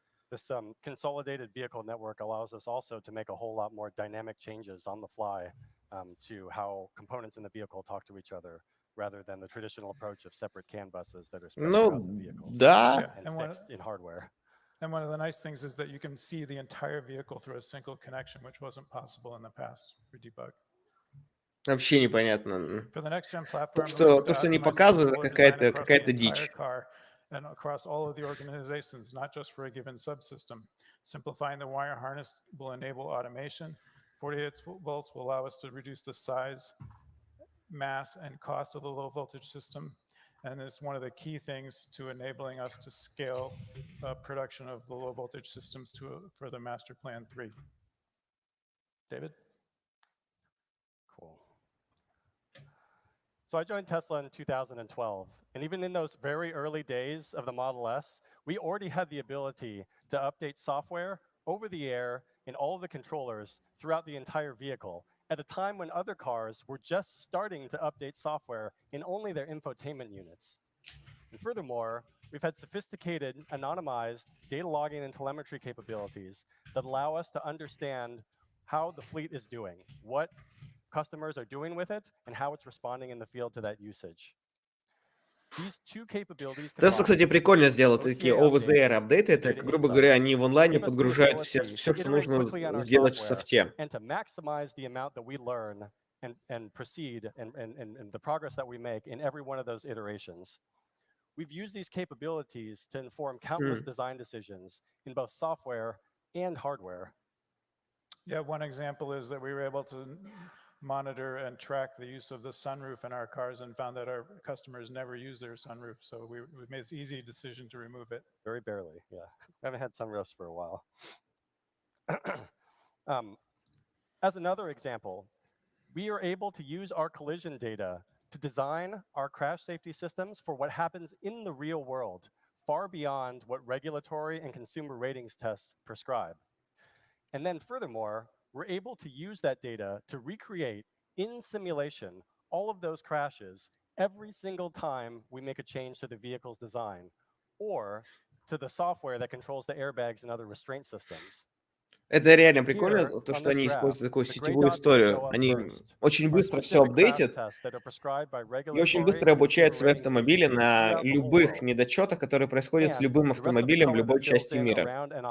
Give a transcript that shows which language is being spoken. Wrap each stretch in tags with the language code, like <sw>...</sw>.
<en>This consolidated vehicle network allows us also to make a whole lot more dynamic changes on the fly to how components in the vehicle talk to each other, rather than the traditional approach of separate CAN buses that are spread throughout the vehicle</en> <ru>Да.</ru> <en>and fixed in hardware. And one of the nice things is that you can see the entire vehicle through a single connection, which wasn't possible in the past for debug.</en> <ru>Вообще непонятно.</ru> <en>For the next gen platform,</en> <ru>То, что не показывают, это какая-то дичь.</ru> <en>And across all of the organizations, not just for a given subsystem. Simplifying the wire harness will enable automation. 48 volts will allow us to reduce the size, mass, and cost of the low voltage system. And it's one of the key things to enabling us to scale production of the low voltage systems for the Master Plan 3. David? Cool. So I joined Tesla in 2012, and even in those very early days of the Model S, we already had the ability to update software over the air in all of the controllers throughout the entire vehicle, at a time when other cars were just starting to update software in only their infotainment units. And furthermore, we've had sophisticated, anonymized data logging and telemetry capabilities that allow us to understand how the fleet is doing, what customers are doing with it, and how it's responding in the field to that usage. These two capabilities</en> <ru>Tesla, кстати, прикольно сделал такие over-the-air апдейты. Это, грубо говоря, они в онлайне подгружают все, что нужно сделать в софте.</ru> <en>And to maximize the amount that we learn and proceed and the progress that we make in every one of those iterations. We've used these capabilities to inform countless design decisions in both software and hardware. Yeah, one example is that we were able to monitor and track the use of the sunroof in our cars and found that our customers never use their sunroof. So we made this easy decision to remove it. Very barely, yeah. I haven't had sunroofs for a while. As another example, we are able to use our collision data to design our crash safety systems for what happens in the real world, far beyond what regulatory and consumer ratings tests prescribe. And then furthermore, we're able to use that data to recreate in simulation all of those crashes every single time we make a change to the vehicle's design or to the software that controls the airbags and other restraint systems.</en> <ru>Это реально прикольно, то, что они используют такую сетевую историю. Они очень быстро все апдейтят и очень быстро обучают свои автомобили на любых недочетах, которые происходят с любым автомобилем в любой части мира.</ru>